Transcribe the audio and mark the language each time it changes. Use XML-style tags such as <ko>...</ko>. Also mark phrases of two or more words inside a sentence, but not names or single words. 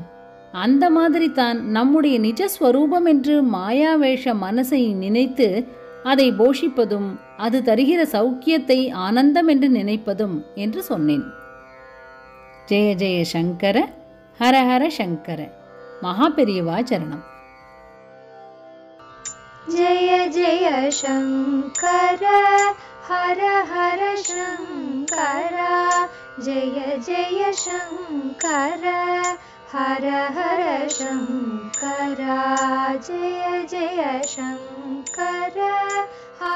<ta>அந்த மாதிரி தான் நம்முடைய நிஜஸ்வரூபம் என்று மாயாவேஷ மனசை நினைத்து அதை போஷிப்பதும் அது தருகிற சௌக்கியத்தை ஆனந்தம் என்று நினைப்பதும் என்று சொன்னேன்.</ta> <sa>जय जय शङ्कर, हर हर शङ्कर.</sa> <ta>மகாபெரியவா சரணம்.</ta> <sa>जय जय शंकर हर हर शंकर, जय जय शंकर हर हर शंकर, जय जय शंकर</sa>